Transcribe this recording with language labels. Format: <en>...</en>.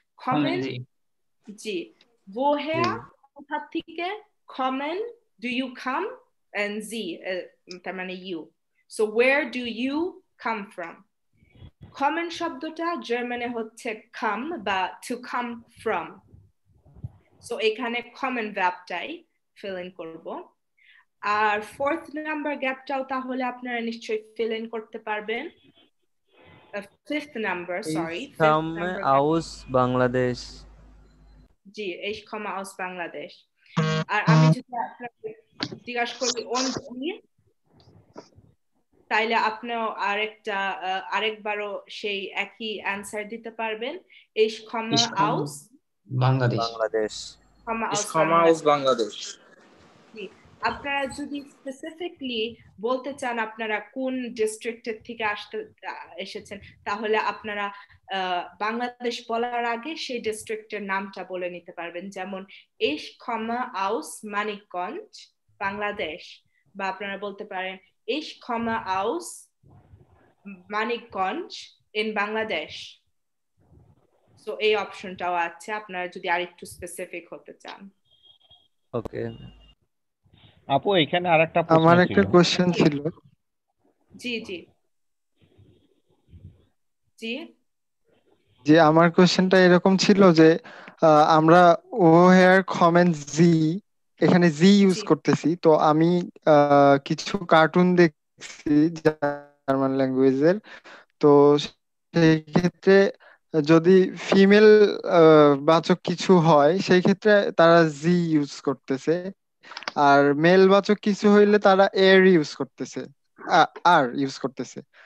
<en>Kommen জি, woher</en> <bn>কোথা থেকে,</bn> <en>kommen do you come, and Sie</en> <bn>তার মানে</bn> <en>you. So where do you come from? Kommen</en> <bn>শব্দটা জার্মানে হচ্ছে</bn> <en>come বা to come from.</en> <bn>সো এখানে কমন ভার্বটাই ফিল ইন করব। আর 4th নাম্বার গ্যাপটাও তাহলে আপনারা নিশ্চয়ই ফিল ইন করতে পারবেন। 5th number, sorry, 5th number</bn> <de>aus Bangladesh. জি, ich komme aus Bangladesh।</de> <bn>আর আমি যদি আপনাকে জিজ্ঞাসা করি</bn> <de>und Sie,</de> <bn>তাইলে আপনিও আরেকবারও সেই একই অ্যান্সার দিতে পারবেন।</bn> <de>ich komme aus</de> <bn>Bangladesh.</bn> <de>Ich komme aus Bangladesh.</de> <bn>আপনারা যদি স্পেসিফিকলি বলতে চান আপনারা কোন ডিস্ট্রিক্টের থেকে এসেছেন, তাহলে আপনারা বাংলাদেশ বলার আগে সেই ডিস্ট্রিক্টের নামটা বলে নিতে পারবেন। যেমন</bn> <de>ich komme aus Manikganj,</de> <bn>Bangladesh, বা আপনারা বলতে পারেন</bn> <de>ich komme aus Manikganj in Bangladesh।</de> <bn>So এই অপশনটাও আছে আপনারা যদি আরেকটু স্পেসিফিক হতে চান। ওকে আপু, এখানে আরেকটা প্রশ্ন আমার একটা কোশ্চেন ছিল। জি জি জি যে আমার কোশ্চেনটা এরকম ছিল যে আমরা ওহেয়ার কমেন্ট জি, এখানে জি ইউজ করতেছি, তো আমি কিছু কার্টুন দেখছি জার্মান ল্যাঙ্গুয়েজের, তো সেই ক্ষেত্রে যদি ফিমেল বাচক কিছু হয় সেই ক্ষেত্রে তারা জি ইউজ করতেছে, আর মেল বাচক কিছু হইলে তারা এর ইউজ করতেছে, আর ইউজ করতেছে।</bn>